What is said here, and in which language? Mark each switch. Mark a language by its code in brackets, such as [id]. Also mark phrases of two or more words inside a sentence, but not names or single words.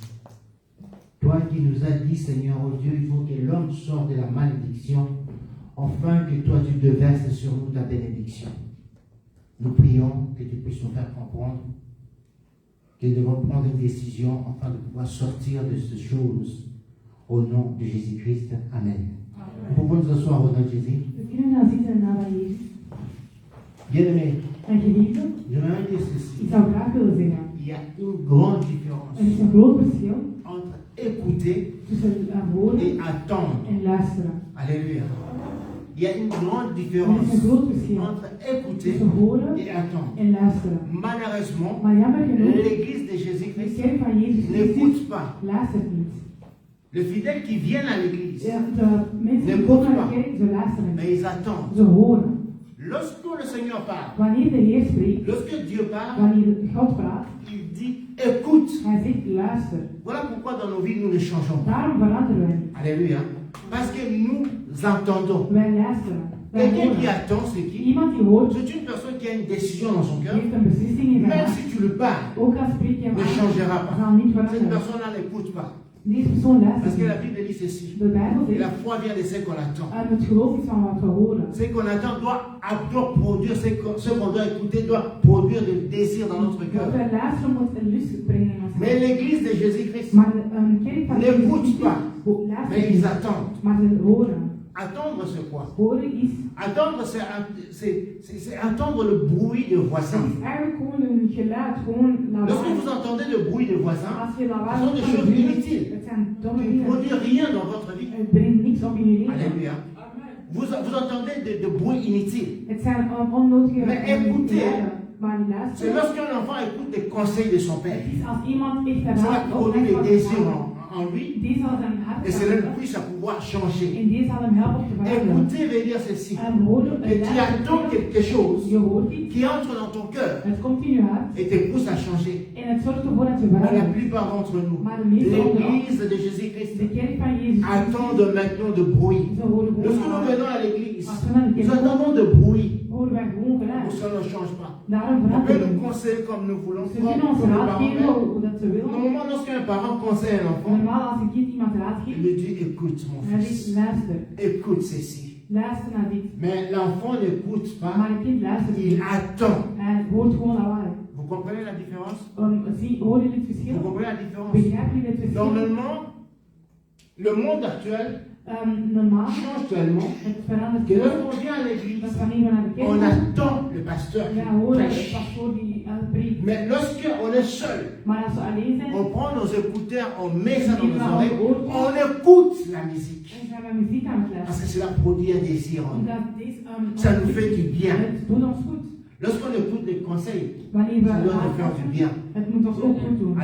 [fr] Toi qui nous as dit, Seigneur, oh Dieu, il faut que l'homme sorte de la malédiction afin que toi tu déverses sur nous ta bénédiction. Nous prions que tu puisses nous faire comprendre que nous devons prendre une décision afin de pouvoir sortir de ces choses au nom de Jésus-Christ. Amen. Nous pouvons nous asseoir au nom de Jésus. [nl] We kunnen gaan zitten in de naam van Jezus. [fr] Bien-aimés, [nl] En geliefden, [fr] j'aimerais dire ceci. [nl] ik zou graag willen zeggen, [fr] Il y a une grande différence [nl] er is een groot verschil [fr] entre écouter [nl] tussen horen [fr] et attendre. [nl] en luisteren. [fr] Alléluia. Il y a une grande [nl] Er [fr] différence [nl] is een groot verschil [fr] entre écouter [nl] tussen horen [fr] et attendre. [nl] en luisteren. [fr] Malheureusement, [nl] Maar jammer genoeg, [fr] l'Église de [nl] de [fr] Jésus-Christ [nl] kerk van Jezus Christus [fr] n'écoute pas. [nl] luistert niet. [fr] Les fidèles qui viennent à l'Église, [nl] De mensen die komen naar de kerk, ze luisteren [fr] mais [nl] niet. [fr] ils attendent. [nl] Ze horen. [fr] Lorsque le Seigneur parle, [nl] Wanneer de Heer spreekt, [fr] lorsque Dieu parle, [nl] wanneer God praat, [fr] il dit écoute. [nl] hij zegt luister. [fr] Voilà pourquoi dans nos vies nous ne changeons pas. [nl] Daarom veranderen wij niet. [fr] Alléluia. Parce que nous entendons. [nl] Wij luisteren. Wij [fr] Quelqu'un qui [nl] horen. [fr] attend, c'est qui? [nl] Iemand die hoort, [fr] C'est une personne qui a une décision dans son cœur. [nl] heeft een beslissing in zijn [fr] Même [nl] hart. [fr] si tu le parles, [nl] Ook al spreek je hem [fr] ne [nl] aan, [fr] changera pas. [nl] zal niet [fr] Cette [nl] veranderen. [fr] personne-là n'écoute pas. [nl] Deze persoon [fr] Parce [nl] luistert [fr] que la [nl] niet. [fr] Bible dit ceci. [nl] De Bijbel [fr] Et la [nl] zegt, [fr] foi vient de ce qu'on attend. [nl] en het geloof is van wat we horen. [fr] Ce qu'on attend doit produire, ce qu'on doit écouter doit produire des désirs dans notre [nl] Wat [fr] cœur. [nl] wij luisteren moet een lust brengen in ons [fr] Mais [nl] hart. [fr] l'église de Jésus-Christ, [nl] Maar een kerk van [fr] n'écoute [nl] Jezus [fr] pas, [nl] Christus [fr] mais [nl] luistert [fr] ils [nl] niet, [fr] attendent. [nl] maar ze horen. [fr] Attendre, c'est quoi? [nl] Horen is, [fr] Attendre, c'est attendre le bruit de [nl] het [fr] voisins. [nl] is eigenlijk gewoon een geluid, gewoon [fr] Lorsque [nl] lawaai. [fr] vous entendez le bruit de voisins, [nl] Als je lawaai [fr] ce sont des [nl] van de [fr] choses [nl] buurt, [fr] inutiles. [nl] het zijn domme [fr] qui ne [nl] dingen. [fr] produisent rien dans votre vie. [nl] Het brengt niks op in je leven. [fr] Alléluia. Vous entendez de bruit inutile. [nl] Het zijn onnodige [fr] Maar écoutez. [nl] geluiden. Maar [fr] C'est [nl] luisteren. [fr] lorsqu'un enfant écoute les conseils de son père. [nl] Het is als iemand echt [fr] Ça [nl] raad [fr] produit des [nl] opneemt [fr] désirs [nl] van [fr] en lui [nl] die zal zijn hart [fr] et cela le [nl] veranderen. [fr] pousse à pouvoir changer. [nl] En die zal hem helpen te veranderen. [fr] Écouter veut dire ceci. [nl] En horen, [fr] Que tu attends quelque chose [nl] je hoort iets, [fr] qui entre dans ton cœur [nl] het komt in je hart [fr] et te pousse à changer. [nl] en het zorgt ervoor dat je [fr] Mais la [nl] verandert. [fr] plupart d'entre nous, [nl] Maar de meeste onder ons, [fr] l'église de Jésus-Christ, [nl] de kerk van Jezus [fr] attendent maintenant de bruit. [nl] ze horen gewoon [fr] Lorsque nous [nl] aan. [fr] venons à l'église, [nl] Als we naar de [fr] nous [nl] kerk komen, [fr] attendons de bruit. [nl] horen wij gewoon [fr] Pour [nl] geluid. [fr] ça ne change pas. [nl] Daarom [fr] On peut [nl] veranderen [fr] nous [nl] we. [fr] conseiller comme nous voulons. [nl] Ze [fr] Comme [nl] kunnen ons [fr] comme les [nl] raad [fr] parents [nl] geven [fr] veulent. [nl] hoe dat ze willen. [fr] Normalement, lorsqu'un parent conseille un enfant, [nl] Normaal als een kind iemand raad [fr] il [nl] geeft, [fr] lui dit écoute mon [nl] hij zegt [fr] fils, [nl] luister, [fr] écoute ceci. [nl] luister naar dit. [fr] Mais l'enfant n'écoute pas, [nl] Maar een kind luistert [fr] il [nl] niet. [fr] attend. [nl] Hij hoort gewoon lawaai. [fr] Vous comprenez la différence? [nl] Hoor je dit verschil? [fr] Vous comprenez la différence? [nl] Begrijp je dit verschil? [fr] Normalement, le monde actuel [nl] Normaal, [fr] change tellement [nl] het verandert [fr] que [nl] veel. [fr] lorsqu'on vient à [nl] Dat [fr] l'église, [nl] wanneer we naar de kerk [fr] on [nl] gaan, [fr] attend le pasteur qui [nl] wij horen het [fr] prêche. [nl] pastoor die preekt. [fr] Mais lorsqu'on est seul, [nl] Maar als we alleen zijn, [fr] on prend nos écouteurs, on met ça dans [nl] Die [fr] nos [nl] gaan [fr] oreilles, [nl] horen. [fr] on écoute la musique. [nl] en zijn we muziek aan het [fr] Parce [nl] luisteren. [fr] que cela produit un désir en nous. [nl] Omdat deze, [fr] Ça nous fait du bien. [nl] het doet ons goed. [fr] Lorsqu'on écoute les conseils, [nl] Wanneer we [fr] ça doit nous faire du bien. [nl] het moet ons ook goed doen.